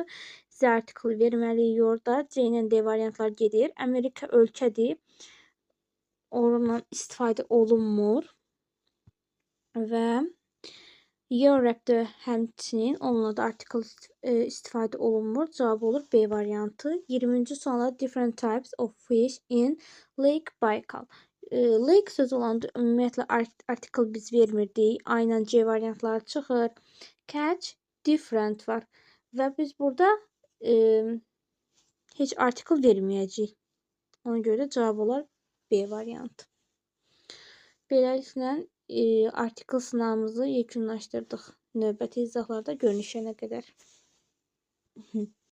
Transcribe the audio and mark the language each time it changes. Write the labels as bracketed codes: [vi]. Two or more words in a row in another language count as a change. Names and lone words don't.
[az] Z artiklı verməliyik orada. C ilə D variantlar gedir. Amerika ölkədir. Oradan istifadə olunmur. Və Europe-də həmçinin onunla da artikl istifadə olunmur. Cavab olur B variantı. 20-ci sualda [en] different types of fish in Lake Baikal. [az] Lake sözü olanda ümumiyyətlə artikl biz vermirdik. A ilə C variantları çıxır. Catch, different var. Və biz burada heç artikl verməyəcəyik. Ona görə də cavab olar B variantı. Beləliklə artikl sınavımızı yekunlaşdırdıq. Növbəti izahlarda görüşənə qədər.